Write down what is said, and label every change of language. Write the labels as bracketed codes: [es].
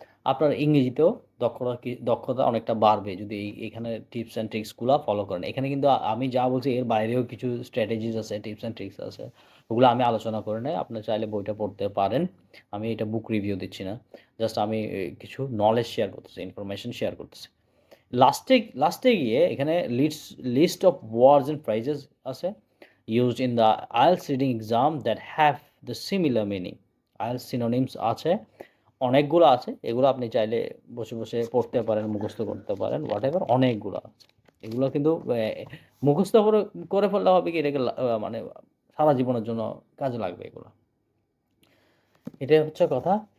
[bn] আপনার ইংরেজিতেও দক্ষতা অনেকটা বাড়বে যদি এখানে টিপস অ্যান্ড ট্রিক্সগুলা ফলো করেন। এখানে কিন্তু আমি যা বলছি এর বাইরেও কিছু স্ট্র্যাটেজিস আছে, টিপস অ্যান্ড ট্রিক্স আছে। ওগুলো আমি আলোচনা করে নাই। আপনি চাইলে বইটা পড়তে পারেন। আমি এটা বুক রিভিউ দিচ্ছি না। জাস্ট আমি কিছু নলেজ শেয়ার করতেছি, ইনফরমেশন শেয়ার করতেছি। লাস্টে গিয়ে এখানে [en] list of words and phrases [bn] আছে [en] used in the IELTS reading exam that have the similar meaning. [bn] IELTS synonyms আছে, অনেকগুলো আছে। এগুলো আপনি চাইলে বসে পড়তে পারেন, মুখস্থ করতে পারেন, হোয়াটএভার অনেকগুলো আছে। এগুলো কিন্তু মুখস্থ করে ফেললে হবে কি এটাকে মানে সারা জীবনের জন্য কাজে লাগবে এগুলো। এটাই হচ্ছে কথা।